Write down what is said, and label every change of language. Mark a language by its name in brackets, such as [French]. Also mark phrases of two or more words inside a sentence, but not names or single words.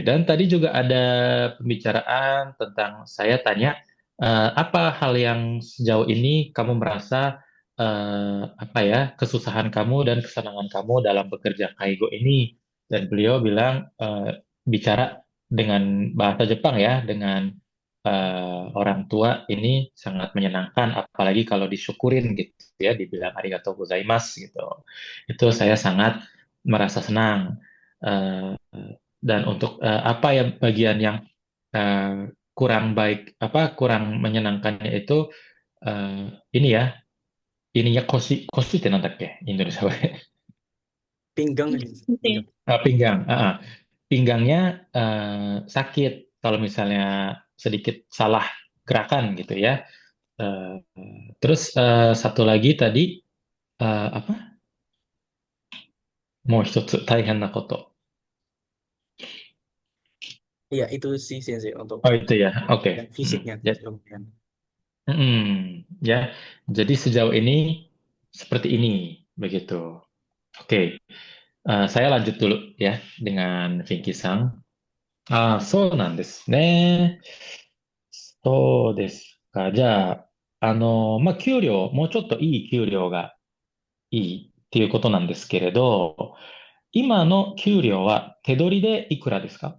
[Indonesian] Dan tadi juga ada pembicaraan tentang saya tanya apa hal yang sejauh ini kamu merasa apa ya kesusahan kamu dan kesenangan kamu dalam bekerja kaigo ini. Dan beliau bilang bicara dengan bahasa Jepang ya, dengan orang tua ini sangat menyenangkan, apalagi kalau disyukurin gitu ya, dibilang [Japanese] ありがとうございます [Indonesian] gitu. Itu saya sangat merasa senang. Eh, dan untuk apa ya bagian yang kurang baik, apa kurang menyenangkannya itu ini ya, ininya [Japanese] koshiってなんだっけインドネシア語で。 [Indonesian] Pinggang. Pinggang. Pinggang. Pinggangnya sakit kalau misalnya sedikit salah gerakan gitu ya. Eh, Terus satu lagi tadi apa? [Japanese] もう一つ大変なこと。 [Indonesian] Iya, itu sih Sensei untuk Oh itu ya, oke. yang Mm. fisiknya. Ya, Kemudian. ya. Jadi sejauh ini seperti ini, begitu. Oke, saya lanjut dulu ya dengan Vinky-san. [Japanese] そうなんですね。そうですか。じゃあ、まあ、給料、もうちょっといい給料がいいっていうことなんですけれど、 今の給料は手取りでいくらですか？